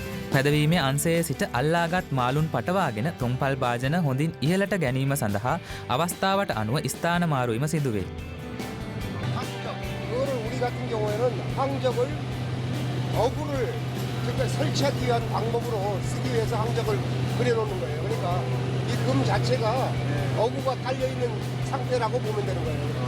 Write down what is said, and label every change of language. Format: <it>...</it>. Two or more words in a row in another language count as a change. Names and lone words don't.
<si>පැදවීමේ අංශයේ සිට අල්ලාගත් මාළුන් පටවාගෙන තුම්පල් භාජන හොඳින් ඉහළට ගැනීම සඳහා අවස්ථාවට අනුව ස්ථාන මාරුවීම සිදුවේ.</si> <ko>그거를 우리 같은 경우에는 항적을 어구를 그러니까 설치하기 위한 방법으로 쓰기 위해서 항적을 그려놓는 거예요. 그러니까 이 금 자체가 어구가 달려있는 상태라고 보면 되는 거예요.</ko>